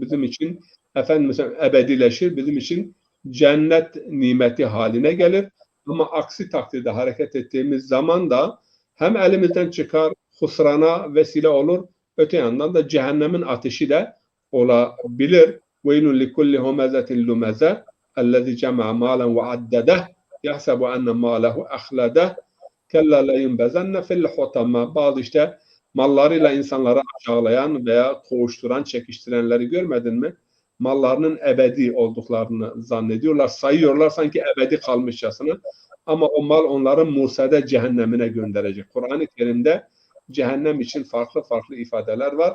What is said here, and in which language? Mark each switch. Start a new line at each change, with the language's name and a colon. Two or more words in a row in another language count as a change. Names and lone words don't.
Turkish: Bizim için ebedileşir. Bizim için cennet nimeti haline gelir. Ama aksi takdirde hareket ettiğimiz zaman da hem elimizden çıkar, husrana vesile olur. Öte yandan da cehennemin ateşi de olabilir.
Arabic: وَيْلٌ لِكُلِّ هُمَزَةٍ لُمَزَةٍ الَّذِي جَمَعَ مَالًا وَعَدَّدَهُ يَحْسَبُ أَنَّ مَالَهُ أَخْلَدَهُ كَلَّا لَيُنْبَذَنَّ فِي الْحُطَمَةِ.
Turkish: Bazı işte mallarıyla insanları aşağılayan veya koğuşturan, çekiştirenleri görmedin mi? Mallarının ebedi olduklarını zannediyorlar, sayıyorlar sanki ebedi kalmışçasına. Ama o mal onları Musa'da cehennemine gönderecek. Kur'an-ı Kerim'de cehennem için farklı farklı ifadeler var.